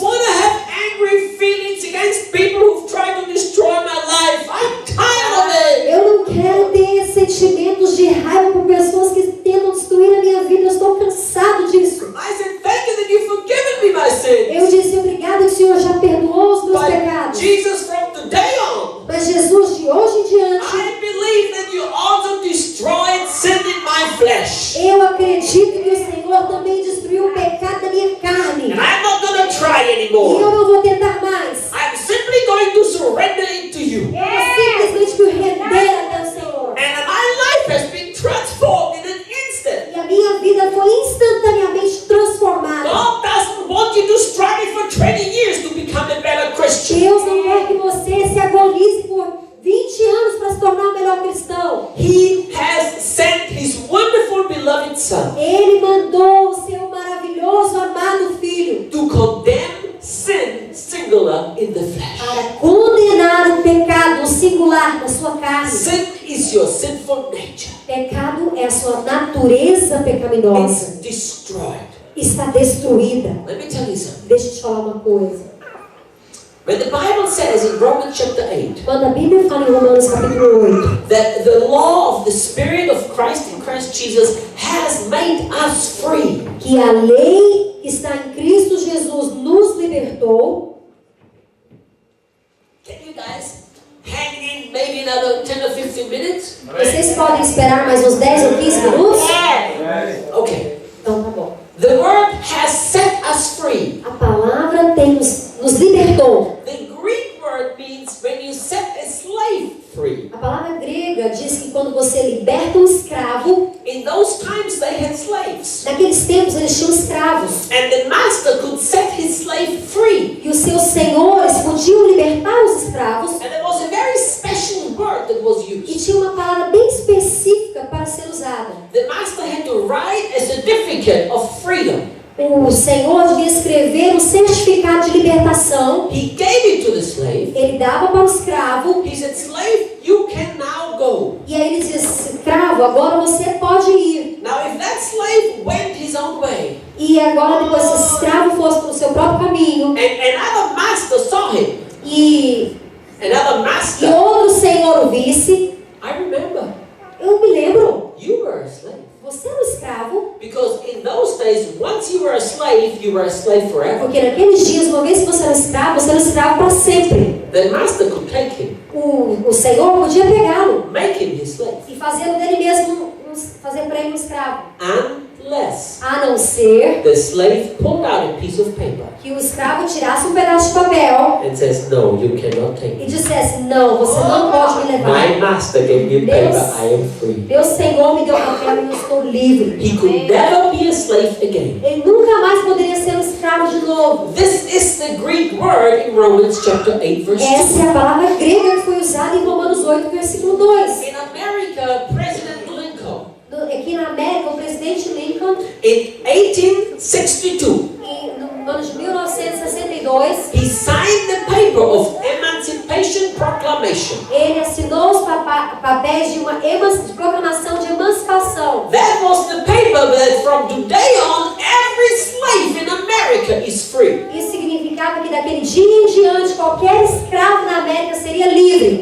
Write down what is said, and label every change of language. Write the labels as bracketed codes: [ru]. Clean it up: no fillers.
[en] Want to have angry feelings against people who've tried to destroy my life. I'm tired of it. [pt] Eu não quero ter sentimentos de raiva por pessoas que tentam destruir a minha vida. Eu estou cansado disso. [en] I said, thank you that you've forgiven me my sins. [pt] Eu disse, obrigado que o Senhor já perdoou os meus [en] But [pt] pecados. [en] Jesus, from today on, [pt] Mas Jesus, de hoje em diante, [en] I believe that you also destroyed sin in my flesh. [pt] eu acredito que o Senhor também destruiu o pecado da minha carne. [en] And I'm not going to try [pt] E eu [en] anymore. [pt] não vou tentar mais. [en] I'm simply going to surrender it to you. [pt] Eu vou simplesmente me render até o Senhor. [en] And my life has been transformed in an instant. [pt] E a minha vida foi instantaneamente transformada. [en] God doesn't want you to struggle for 20 years to become a better Christian. [pt] Deus não quer que você se agonize por 20 anos para se tornar um melhor cristão. [en] He has sent His wonderful beloved Son [pt] Ele mandou o seu maravilhoso, amado Filho [en] to condemn sin singular in the flesh. [pt] para condenar o pecado singular da sua carne. [en] Sin is your sinful nature. [pt] Pecado é a sua natureza pecaminosa. [en] It's destroyed. [pt] Está destruída. [en] Let me tell you something. [pt] Deixa eu te falar uma coisa. [en] When the Bible says in Romans chapter 8 [pt] Quando a Bíblia fala em Romanos capítulo 8 [en] that the law of the Spirit of Christ in Christ Jesus has made us free, [pt] que a lei que está em Cristo Jesus nos libertou. [en] can you guys hang in maybe another 10 or 15 minutes? [pt] Vocês podem esperar mais uns 10 ou 15 minutos? [en] Okay. [pt] Então tá bom. [en] The word has set us free. [pt] A palavra nos libertou. [en] The Greek word means when you set a slave free. [pt] A palavra grega diz que quando você liberta um escravo, [en] In those times they had slaves. [pt] naqueles tempos eles tinham escravos. [en] And the master could set his slave free. [pt] E os seus senhores podiam libertar os escravos. [en] And there was a very special word that was [pt] E [en] used. [pt] tinha uma palavra bem específica para ser usada. [en] The master had to write a certificate of freedom. [pt] O Senhor devia escrever um certificado de libertação. [en] He gave it to the slave. [pt] Ele dava para o escravo. [en] He said, slave, you can now go. [pt] E aí ele dizia, escravo, agora você pode ir. [en] Now if that slave went his own way, [pt] E agora depois se esse escravo fosse para o seu próprio caminho. [en] and another master saw him, [pt] E [en] another master, [pt] outro senhor o visse. [en] I remember, [pt] Eu me lembro. [en] you were a slave. [pt] Você era um escravo. [en] Because in those days, once you were a slave, slave, you were a slave forever. [pt] Porque naqueles dias, uma vez que você era um escravo para sempre. [en] The master could take him, [pt] O Senhor podia pegá-lo [en] make him his slave, [pt] e fazê-lo dele mesmo, fazer para ele um escravo. [en] unless [pt] A não ser [en] the slave pulled out a piece of paper [pt] que o escravo tirasse um pedaço de papel [en] and says, "No, you cannot take [pt] e [en] me. [pt] dissesse, não, você não pode me levar. [en] My master gave me paper. [pt] Deus. [en] I am free." [pt] Meu Senhor me deu papel e eu estou livre. [en] He could never be a slave again. [pt] Ele nunca mais poderia ser um escravo de novo. [en] This is the Greek word in Romans chapter 8, verse 2. [pt] Essa é a palavra grega que foi usada em Romanos 8, versículo 2. [en] In America, President Lincoln, [pt] Aqui na América, o presidente Lincoln, [en] in 1862, [pt] no ano de 1962, [en] he signed the paper of Emancipation Proclamation. [pt] ele assinou os papéis de uma de proclamação de emancipação. [en] That was the paper that from today on, every slave in America is free. [pt] Isso significava que daquele dia em diante, qualquer escravo na América seria livre.